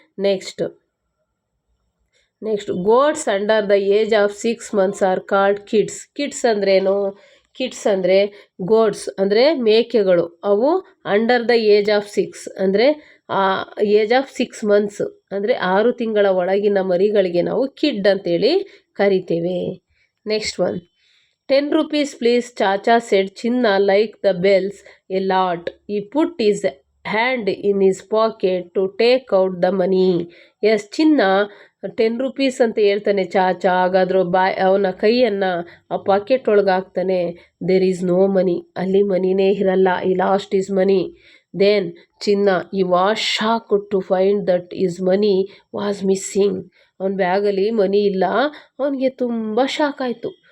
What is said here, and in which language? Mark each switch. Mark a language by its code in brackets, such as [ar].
[en] Next, goats under the age of 6 months are called kids. [kn] Kids ಅಂದ್ರೇನು? Kids ಅಂದರೆ goats ಅಂದರೆ ಮೇಕೆಗಳು. ಅವು [en] under the age of 6 [kn] ಅಂದರೆ ಏಜ್ ಆಫ್ 6 months ಅಂದರೆ 6 ತಿಂಗಳ ಒಳಗಿನ ಮರಿಗಳಿಗೆ ನಾವು ಕಿಡ್ ಅಂತೇಳಿ ಕರಿತೇವೆ. [en] Next one, 10 rupees please, Chacha said. Chinna liked the bells a lot. He put his hand in his pocket to take out the money. [kn] S ಚಿನ್ನ 10 rupees ಅಂತ ಹೇಳ್ತಾನೆ ಚಾಚಾ. ಹಾಗಾದ್ರೂ ಅವನ ಕೈಯನ್ನು ಆ ಪಾಕೆಟ್ ಒಳಗೆ ಹಾಕ್ತಾನೆ. [en] there is no money, [kn] ಅಲ್ಲಿ ಮನಿನೇ ಇರಲ್ಲ. [en] He lost his money. Then Chinna he was shocked to find that his money was missing. [kn] ಅವನ ಬ್ಯಾಗಲ್ಲಿ ಮನಿ ಇಲ್ಲ. ಅವನಿಗೆ ತುಂಬ ಶಾಕ್ ಆಯಿತು.